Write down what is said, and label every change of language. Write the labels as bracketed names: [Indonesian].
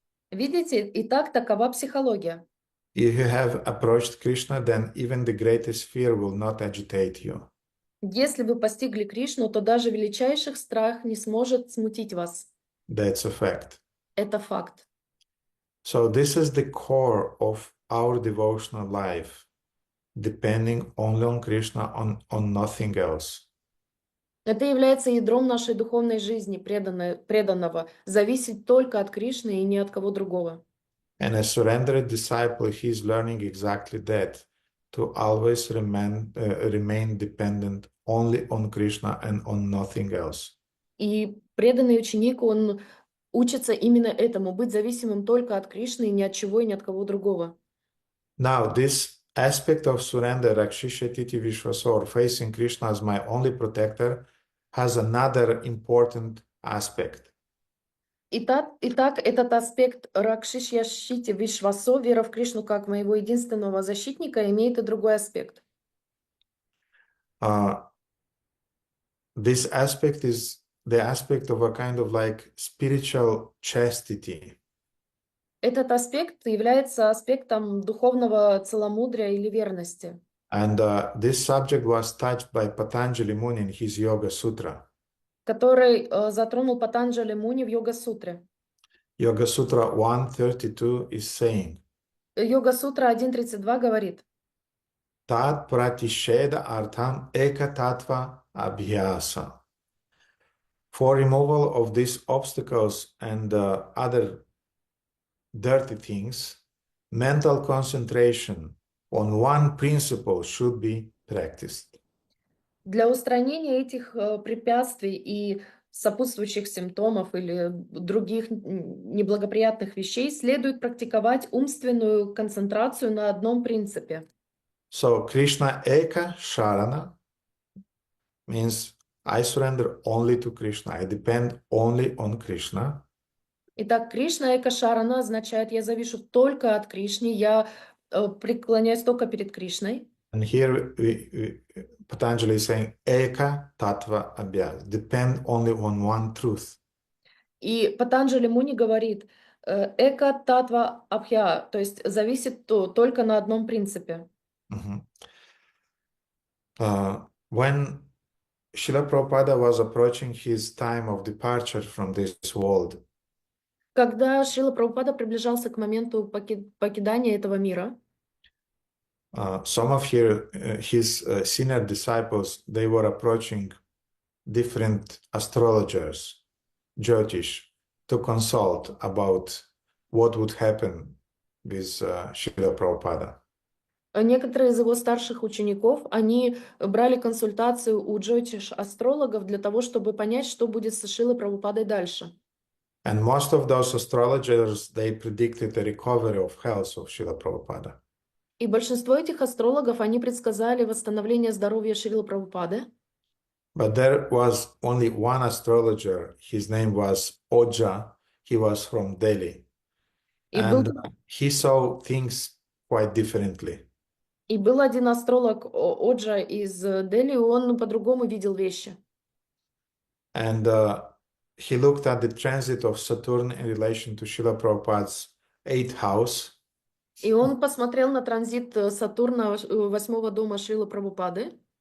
[Russian] Видите, и так такова психология. [English] If you have approached Krishna, then even the greatest fear will not agitate you. [Russian] Если вы постигли Кришну, то даже величайший страх не сможет смутить вас. [English] That's a fact. [Russian] Это факт. [English] So this is the core of our devotional life, depending only on Krishna, on nothing else. [Russian] Это является ядром нашей духовной жизни, преданного, зависеть только от Кришны и ни от кого другого. [English] And a surrendered disciple, he is learning exactly that, to always remain dependent only on Krishna and on nothing else. [Russian] И преданный ученик, он учится именно этому, быть зависимым только от Кришны и ни от чего и ни от кого другого. [English] Now, this aspect of surrender, Rakshishati Vishwasor, facing Krishna as my only protector, has another important aspect. [Russian] Итак, этот аспект Ракшишьяшити Вишвасо, вера в Кришну как моего единственного защитника, имеет и другой аспект. [English] This aspect is the aspect of a kind of like spiritual chastity. [Russian] Этот аспект является аспектом духовного целомудрия или верности. [English] And this subject was touched by Patanjali Muni in his Yoga Sutra. [Russian] Который затронул Патанджали Муни в Йога-сутре. [English] Yoga Sutra 132 is saying, [Russian] Йога-сутра 1.32 говорит, [Sanskrit] Tat pratisheda artham eka tattva abhyasa. [English] For removal of these obstacles and other dirty things, mental concentration on one principle should be practiced. [Russian] для устранения этих препятствий и сопутствующих симптомов или других неблагоприятных вещей следует практиковать умственную концентрацию на одном принципе. [English] So Krishna Eka Sharana means I surrender only to Krishna. I depend only on Krishna. [Russian] Итак, Кришна Эка Шарана означает, я завишу только от Кришны, я преклоняюсь только перед Кришной. [English] And here Patanjali is saying Eka Tattva Abhyas. Depend only on one truth. [Russian] И Патанджали Муни говорит, [Sanskrit] эка татва абхья, [Russian] то есть зависит только на одном принципе. [English] When Srila Prabhupada was approaching his time of departure from this world, [Russian] Когда Шрила Прабхупада приближался к моменту покидания этого мира, [English] some of his senior disciples, they were approaching different astrologers, Jyotish, to consult about what would happen with Srila Prabhupada. [Russian] некоторые из его старших учеников, они брали консультацию у джотиш-астрологов для того, чтобы понять, что будет со Шрилой Прабхупадой дальше. [English] And most of those astrologers, they predicted the recovery of health of Srila Prabhupada. [Russian] И большинство этих астрологов, они предсказали восстановление здоровья Шрилы Прабхупады. [English] But there was only one astrologer. His name was Oja. He was from Delhi. And he saw things quite differently. [Russian] И был один астролог Оджа из Дели, он по-другому видел вещи. [English] And he looked at the transit of Saturn in relation to Srila Prabhupada's 8th house. [Russian] И он посмотрел на транзит Сатурна 8-го дома Шрилы Прабхупады.